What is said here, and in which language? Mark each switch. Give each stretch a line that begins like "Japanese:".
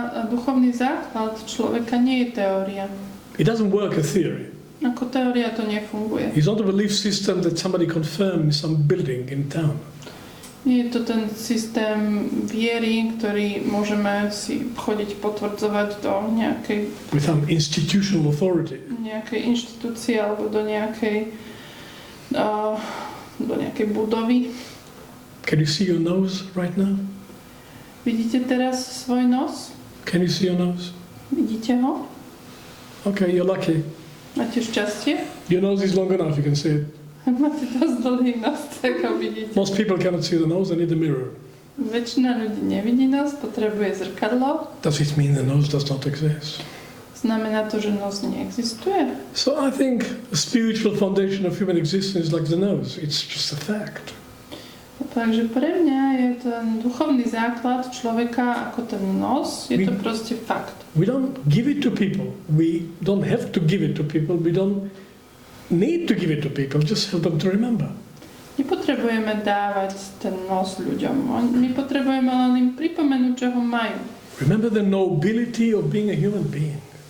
Slovak: Duchovný základ človeka nie je teória.
English: It doesn't work a theory.
Slovak: Ako teória to nefunguje.
English: It's not a belief system that somebody confirms some building in town.
Slovak: Nie je to ten systém viery, ktorý môžeme si chodiť potvrdzovať do nejakej
English: with some institutional authority.
Slovak: Nejakej inštitúcie alebo do nejakej budovy.
English: Can you see your nose right now?
Slovak: Vidíte teraz svoj nos?
English: Can you see your nose?
Slovak: Vidíte ho?
English: Okay, you're lucky.
Slovak: Máte šťastie?
English: Your nose is long enough, you can see it.
Slovak: Máte dosť dlhý nos, tak ho vidíte.
English: Most people cannot see the nose, they need a mirror.
Slovak: Väčšina ľudí nevidí nos, potrebuje zrkadlo.
English: Does it mean the nose does not exist?
Slovak: Znamená to, že nos neexistuje?
English: So I think the spiritual foundation of human existence is like the nose. It's just a fact.
Slovak: Takže pre mňa je ten duchovný základ človeka ako ten nos, je to proste fakt.
English: We don't give it to people. We don't have to give it to people. We don't need to give it to people. Just help them to remember.
Slovak: Nepotrebujeme dávať ten nos ľuďom. My potrebujeme len im pripomenúť, čo ho majú.
English: Remember the nobility of being a human being.